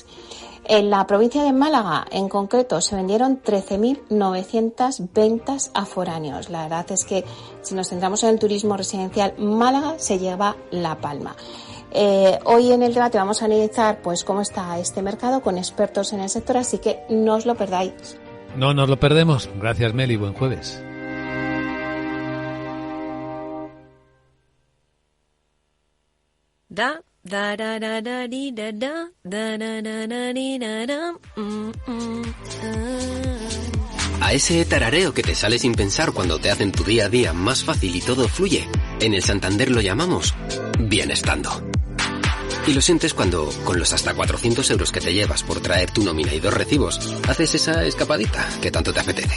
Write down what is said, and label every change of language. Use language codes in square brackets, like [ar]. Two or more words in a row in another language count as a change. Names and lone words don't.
[es] En la provincia de Málaga, en concreto, se vendieron 13.900 ventas a foráneos. La verdad es que si nos centramos en el turismo residencial, Málaga se lleva la palma. Hoy en el debate vamos a analizar pues cómo está este mercado con expertos en el sector, así que no os lo perdáis. No nos lo perdemos. Gracias, Meli. Buen jueves. Da da da da da di da da da da da da di da da. A ese tarareo que te sale sin pensar cuando te hacen tu día a día más fácil y todo fluye, en el Santander lo llamamos bienestando. Y lo sientes cuando, con los hasta 400 euros que te llevas por traer tu nómina y 2 recibos, haces esa escapadita que tanto te apetece.